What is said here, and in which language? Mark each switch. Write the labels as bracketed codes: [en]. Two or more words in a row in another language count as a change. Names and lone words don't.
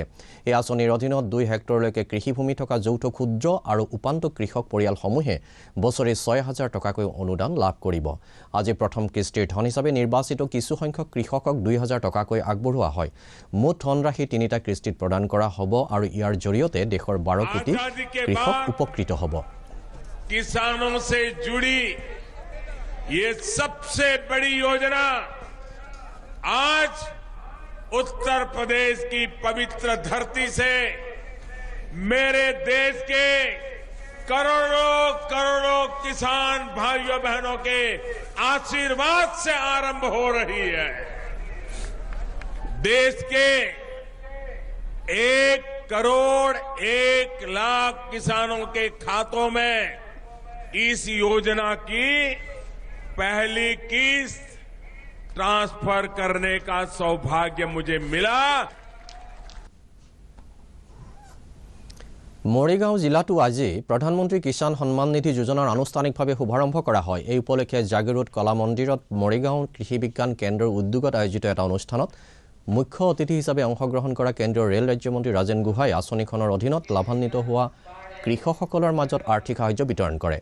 [as] এই আঁচনিৰ অধীনত 2 হেক্টৰলৈকে কৃষিভূমি থকা যৌথ ক্ষুদ্ৰ আৰু উপান্ত কৃষক পৰিয়ালসমূহে বছৰি 6,000 টকাকৈ অনুদান লাভ কৰিব। আজি প্ৰথম কিস্তিৰ ধন হিচাপে নিৰ্বাচিত কিছুসংখ্যক কৃষকক 2,000 টকাকৈ আগবঢ়োৱা হয়। মুঠ ধনৰাশি 3টা কিস্তিত প্ৰদান কৰা হ'ব আৰু ইয়াৰ জৰিয়তে দেশৰ 12 কোটি কৃষক উপকৃত হ'ব। [hi] किसानों से जुड़ी ये सबसे बड़ी योजना आज उत्तर प्रदेश की पवित्र धरती से मेरे देश के करोड़ों करोड़ों किसान भाइयों बहनों के आशीर्वाद से आरंभ हो रही है। देश के 1 करोड़ 1 लाख किसानों के खातों में इस योजना की पहली किस्त ट्रांसफर करने का सौभाग्य मुझे मिला। [as] মৰিগাঁও জিলাতো আজি প্ৰধানমন্ত্ৰী কিষাণ সন্মান নিধি যোজনাৰ আনুষ্ঠানিকভাৱে শুভাৰম্ভ কৰা হয়। এই উপলক্ষে জাগিৰোড কলা মন্দিৰত মৰিগাঁও কৃষি বিজ্ঞান কেন্দ্ৰৰ উদ্যোগত আয়োজিত এটা অনুষ্ঠানত মুখ্য অতিথি হিচাপে অংশগ্ৰহণ কৰা কেন্দ্ৰীয় ৰেল ৰাজ্যমন্ত্ৰী ৰাজেন গোহাঁই আঁচনিখনৰ অধীনত লাভান্বিত হোৱা কৃষকসকলৰ মাজত আৰ্থিক সাহায্য বিতৰণ কৰে।